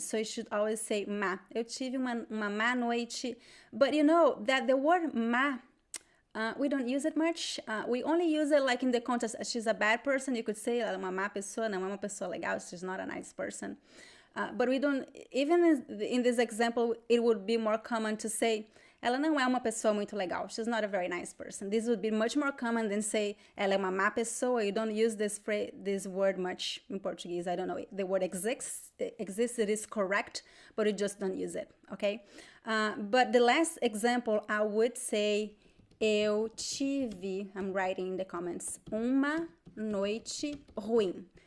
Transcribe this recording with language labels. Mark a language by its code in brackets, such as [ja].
[en] So you should always say má. [pt] Eu tive uma má noite. [en] But you know that the word má, we don't use it much. We only use it like in the context. She's a bad person. You could say [pt] ela é uma má pessoa, não é uma pessoa legal. [en] She's not a nice person. But we don't, even in this example, it would be more common to say, [pt] ela não é uma pessoa muito legal. [en] She's not a very nice person. This would be much more common than say, [pt] ela é uma má pessoa. [en] You don't use this word much in Portuguese. I don't know. The word exists, it is correct, but you just don't use it, okay? But the last example, I would say, [pt] eu tive, [en] I'm writing in the comments, [pt] uma noite ruim.